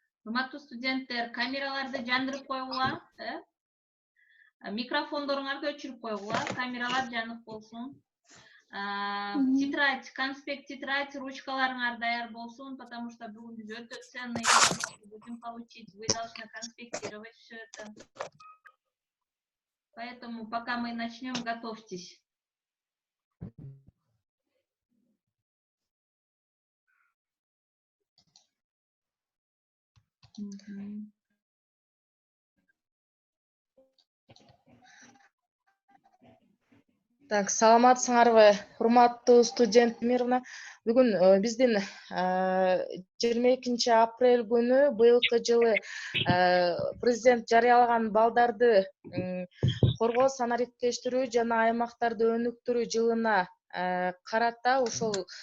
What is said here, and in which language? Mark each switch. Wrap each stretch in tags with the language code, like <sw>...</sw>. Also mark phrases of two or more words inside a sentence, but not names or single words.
<ky>Урматтуу студенттер, камераларды жандырып койгула, микрофондоруңарды өчүрүп койгула, камералар жанык болсун. Тетрадь, конспект, тетрадь, ручкаларыңар даяр болсун,</ky> <ru>потому что</ru> <ky>бүгүн биз өтө</ky> <ru>ценный будем получить, вы должны конспектировать все это. Поэтому пока мы начнем, готовьтесь. Так,</ru> <ky>саламатсыңарбы, урматтуу студент Мирна. Бүгүн биздин 22 апрель күнү быйылкы жылы президент жарыялаган балдарды коргоо, санариптештирүү жана аймактарды өнүктүрүү жылына карата ошол</ky>